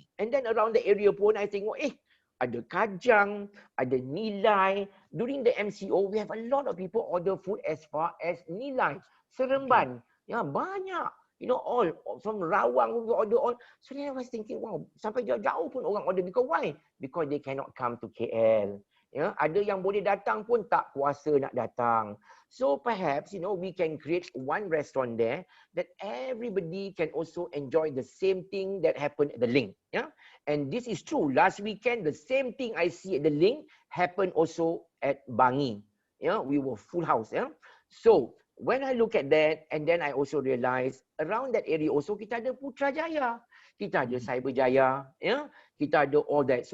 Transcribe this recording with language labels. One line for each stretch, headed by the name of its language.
English: And then around the area pun, I
Malay: tengok,
English: ada Kajang, ada Nilai. During the MCO, we have a lot of people order food as far as Nilai, Seremban,
Malay: banyak.
English: All from Rawang we order all. So then I was thinking, wow,
Malay: sampai jauh-jauh pun orang order.
English: Because why? Because they cannot come to KL.
Malay: Ada yang boleh datang pun tak kuasa nak datang.
English: So perhaps, we can create one restaurant there that everybody can also enjoy the same thing that happened at the Link. And this is true. Last weekend, the same thing I see at the Link happened also at Bangi. We were full house. So when I look at that, and then I also realize around that area also
Malay: kita ada Putrajaya, kita ada
English: Cyberjaya, kita ada all that.